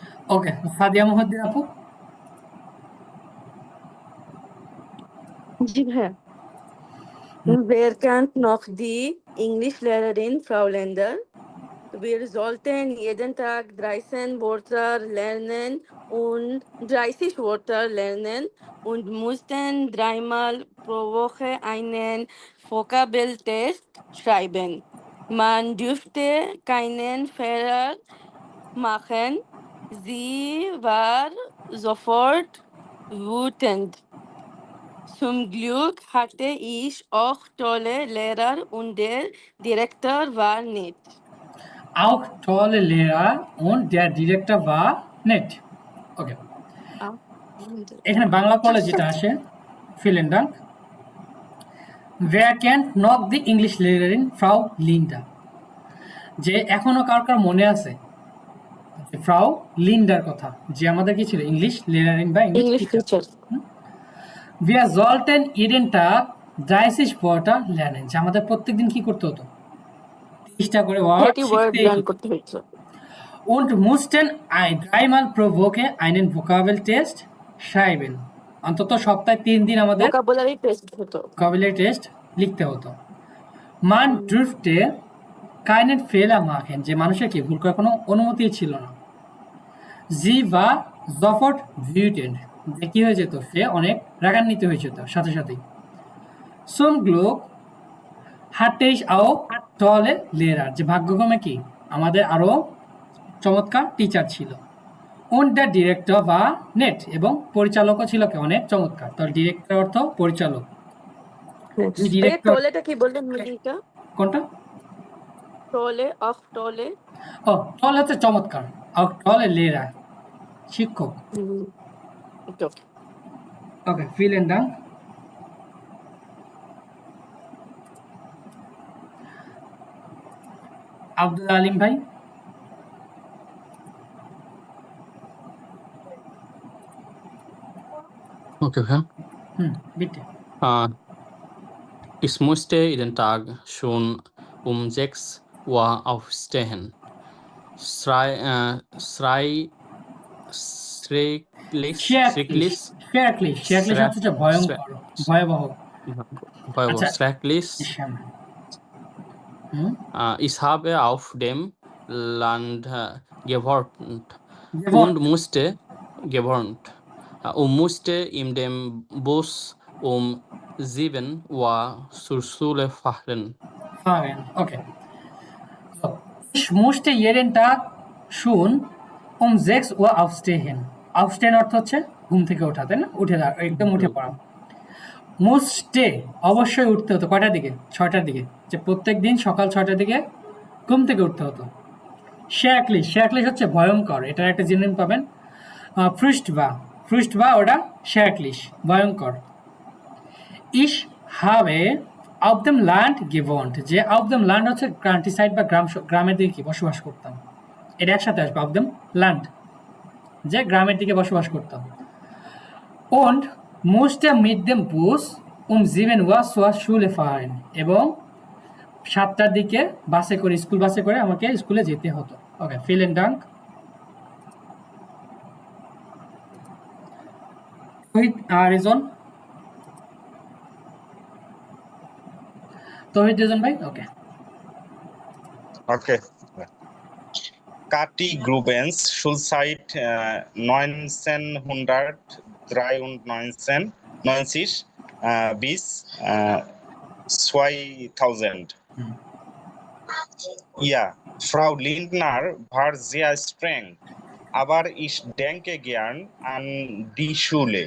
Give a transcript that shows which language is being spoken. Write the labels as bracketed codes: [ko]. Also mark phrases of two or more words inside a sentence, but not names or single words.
[bn] ওকে, সাদিয়া মুহাদ্দিন আপু। জি ভাইয়া। [de] Wer kennt noch die Englischlehrerin Frau Lender? Wir sollten jeden Tag 13 Wörter lernen und 30 Wörter lernen und mussten dreimal pro Woche einen Vokabeltest schreiben. Man dürfte keinen Fehler machen. Sie war sofort wütend. Zum Glück hatte ich auch tolle Lehrer und der Direktor war nett. Auch tolle Lehrer und der Direktor war nett. [bn] ওকে, এখানে বাংলা পড়লে যেটা আসে, [de] vielen Dank. Wer kennt noch die Englischlehrerin Frau Linda? [bn] যে এখনো কার মনে আছে ফ্রাউ লিন্ডার কথা, যে আমাদের কি ছিল ইংলিশ লেয়ারিং বা ইংলিশ [en] English [bn] টিচার। [en] teacher. [de] Wir sollten jeden Tag 30 Wörter lernen, [bn] যে আমাদের প্রত্যেকদিন কি করতে হতো, 30টা করে ওয়ার্ড [en] 30 word [bn] শিখতেই [en] learn [bn] হতো। করতে হয়েছে। Und mussten dreimal pro Woche einen Vokabeltest schreiben, অন্তত সপ্তাহে 3 দিন আমাদের [en] vocabulary test হতো। vocabulary test [bn] লিখতে হতো। [de] মান durfte keinen Fehler machen, [bn] যে মানুষের কি ভুল করার কোনো অনুমতি ছিল না। Sie war sofort wütend, যে কি হয়ে যেত, সে অনেক রাগান্বিত হয়ে যেত সাথে সাথেই। [de] Zum Glück hatte ich auch tolle Lehrer, [bn] যে ভাগ্যক্রমে কি আমাদের আরো চমৎকার টিচার ছিল। [de] Und der Director war nett, [bn] এবং পরিচালকও ছিল কি অনেক চমৎকার। তো ডিরেক্টর অর্থ পরিচালক। ডিরেক্টর টোলেটা কি বললেন মিনিংটা? কোনটা? টোলে অফ টোলে। ও, টল হচ্ছে চমৎকার, আর টলে লেরা শিক্ষক। ওকে। ওকে, [de] vielen Dank. [bn] আব্দুল আলিম ভাই। [en] Okay, okay. [de] Bitte. Ich musste jeden Tag schon um 6 Uhr aufstehen. Schrecklich. [bn] হচ্ছে ভয়ঙ্কর, ভয়াবহ। আচ্ছা, [de] Schrecklich. Ich habe auf dem Land gewohnt und musste in dem Bus um 7 Uhr zur Schule fahren. Okay. So, ich musste jeden Tag schon um 6 Uhr aufstehen. [bn] Aufstehen অর্থ হচ্ছে ঘুম থেকে ওঠা, তাই না? উঠে একদম উঠে পড়া। মুস্টে অবশ্যই উঠতে হতো কয়টার দিকে? 6টার দিকে, যে প্রত্যেক দিন সকাল 6টার দিকে ঘুম থেকে উঠতে হতো। শেয়াকলিশ হচ্ছে ভয়ঙ্কর, এটার একটা জিনিস পাবেন ফ্রুস্ট বা ওটা শেয়াকলিশ, ভয়ঙ্কর। [de] Ich habe auf dem Land gewohnt, [bn] যে [de] auf dem Land [bn] হচ্ছে [en] country side [bn] বা গ্রামের দিকে কি বসবাস করতাম, এটা একসাথে আসবে, [de] auf dem Land, [bn] যে গ্রামের দিকে বসবাস করতাম। [de] Und musste mit dem Bus um 7 Uhr zur Schule fahren, [bn] এবং 7টার দিকে বাসে করে, স্কুল বাসে করে আমাকে স্কুলে যেতে হতো। ওকে, [de] vielen Dank. [bn] তৌহিদ রেজন ভাই। ওকে ওকে। [de] Kati Grubens Schulzeit 1993 bis 2000. Ja, Frau Lindner war sehr streng, aber ich denke gern an die Schule.